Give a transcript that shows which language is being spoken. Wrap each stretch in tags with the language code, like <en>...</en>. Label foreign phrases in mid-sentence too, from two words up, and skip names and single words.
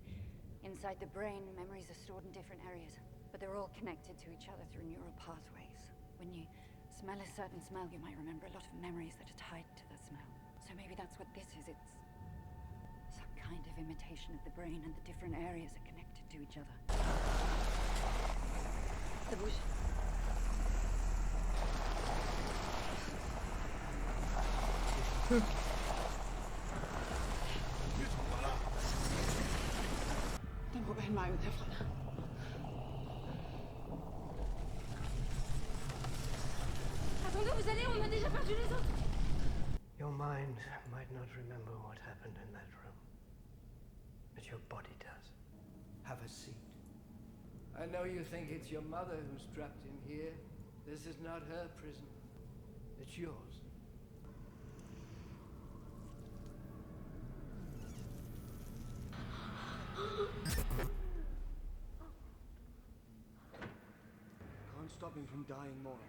<en>Inside the brain, memories are stored in different areas, but they're all connected to each other through neural pathways. When you smell a certain smell, you might remember a lot of memories that are tied to that smell. So maybe that's what this is. It's some kind of imitation of the brain, and the different areas are connected to each other. The bush.</en> <da>Der må være en vej ud herfra.</da> <fr>Attendez, vous allez, on a déjà perdu les autres.</fr> <en>Your mind might not remember what happened in that room, but your body does. Have a seat. I know you think it's your mother who's trapped in here. This is not her prison. It's yours. Can't stop him from dying, Mora.</en>